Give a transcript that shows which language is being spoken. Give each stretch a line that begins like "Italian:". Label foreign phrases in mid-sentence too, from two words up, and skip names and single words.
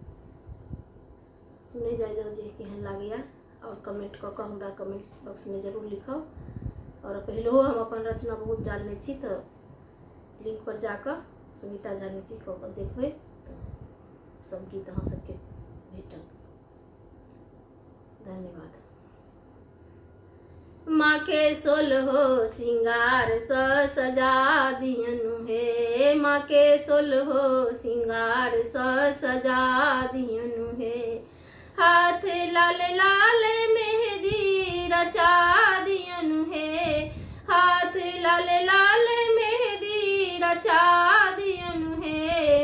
Maithili: सुनै जाय जाओ जे केहन लागैया, और कमेंट कऽ कऽ हमरा
English: comment box
Maithili: में जरूर लिखब। और पहिलो हम अपन रचना बहुत डालने छी, तो लिंक पर जाकर सुनीता झानीति कऽ कऽ देखबै तो सब गीत अहाँ सबके भेटत। धन्यवाद। माँ के सोलहो श्रृंगार स सजा दियनु हे, माँ के सोलहो श्रृंगार स सजा दियनु हे। हाथ लाल लाल मेहंदी रचा दियनु हे, हाथ लाल लाल मेहंदी रचा दियनु हे।